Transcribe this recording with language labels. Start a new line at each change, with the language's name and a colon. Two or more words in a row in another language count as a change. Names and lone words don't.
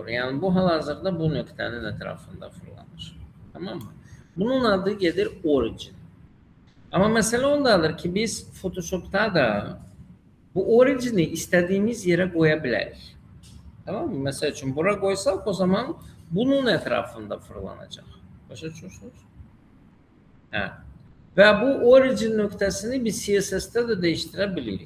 Azerbaijani: Yəni bu hal-hazırda bu nöqtənin ətrafında fırlanır.
Turkish: Tamam mı?
Azerbaijani: Bunun adı gedir origin.
Turkish: Ama mesele ondadır ki biz Photoshop'ta da bu orijini istediğimiz yere koyabiliriz. Tamam mı? Mesela için buraya koysak o zaman bunun etrafında fırlanacak. Başa düşüyorsunuz? Evet. Ve bu origin noktasını bir CSS'te de değiştirebiliriz.